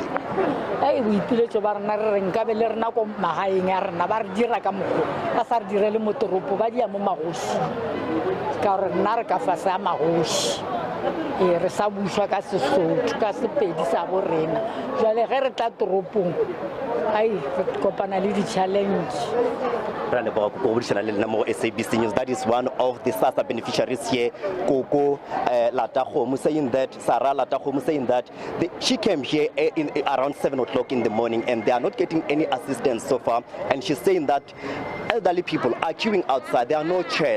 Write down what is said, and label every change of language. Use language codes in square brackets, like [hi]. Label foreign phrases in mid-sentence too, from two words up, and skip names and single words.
[nso] boipiletso ba rena re reng ka be le rena ko magaeng ya rena ba re dira ka mokgwa ba sa re direle mo toropo ba dia mo magoši ka gore rena re ka fase a magoši re sa buswa ka Sesotho ka Sepedi sa bo rena jale ge re tla toropong re kopana le di-challenge. [en] SABC News. That is one of the SASSA beneficiaries here, Koko Latahomu, saying that Sarah Latahomu saying that she came here around 7 o'clock in the morning and they are not getting any assistance so far. And she's saying that elderly people are queuing outside. There are no chairs.